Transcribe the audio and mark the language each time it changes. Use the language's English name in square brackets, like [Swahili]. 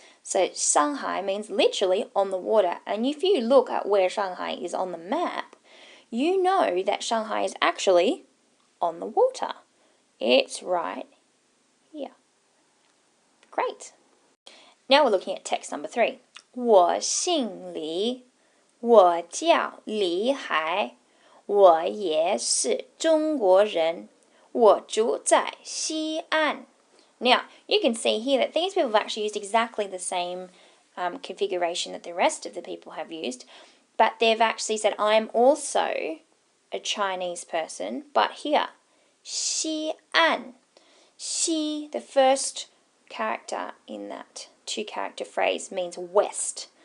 [English] So Shanghai means literally on the water. And if you look at where Shanghai is on the map, you know that Shanghai is actually on the water. It's right here. Great. Now we're looking at text number 3. [Chinese] 我姓李，我叫李海，我也是中国人，我住在西安。 [English] Now, you can see here that these people have actually used exactly the same configuration that the rest of the people have used, but they've actually said, I'm also a Chinese person, but here, 西安. Xi, the first character in that 2-character phrase, means west.